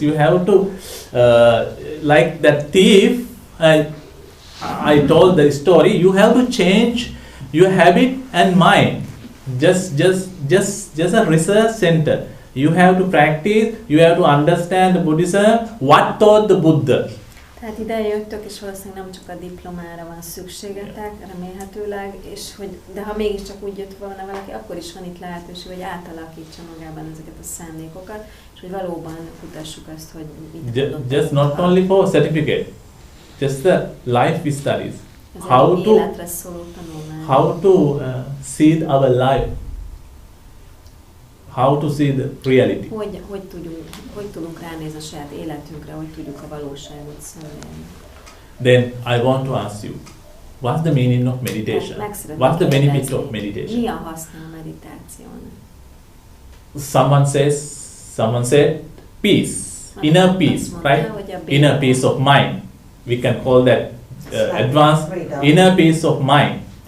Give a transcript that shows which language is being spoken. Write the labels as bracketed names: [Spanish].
[English] You have to, like that thief. I told the story. You have to change your habit and mind. Just a research center. You have to practice. You have to understand the Buddhism. What taught the Buddha? [Hungarian] Tehát ide jöttök, és valószínűleg nem csak a diplomára van szükségetek, remélhetőleg, és hogy, de ha mégiscsak úgy jött volna valaki, akkor is van itt lehetőség, hogy átalakítsa magában ezeket a szándékokat, és hogy valóban kutassuk azt, hogy mit [English] Just not only for certificate, just the life studies. [Hungarian] Ez [English] How [Hungarian] egy [English] to [Hungarian] életre szóló tanulmány. [English] how to see our life, how to see the reality. [Hungarian] Hogy tudunk ránézni a saját életünkre, hogy tudjuk a valóságot szemlélni. [English] Then I want to ask you, what's the meaning of meditation? What's the benefit of meditation? [Hungarian] Mi a haszna a meditációnak? [English] Someone said peace, inner peace, right? Inner peace of mind. We can call that advanced inner peace of mind.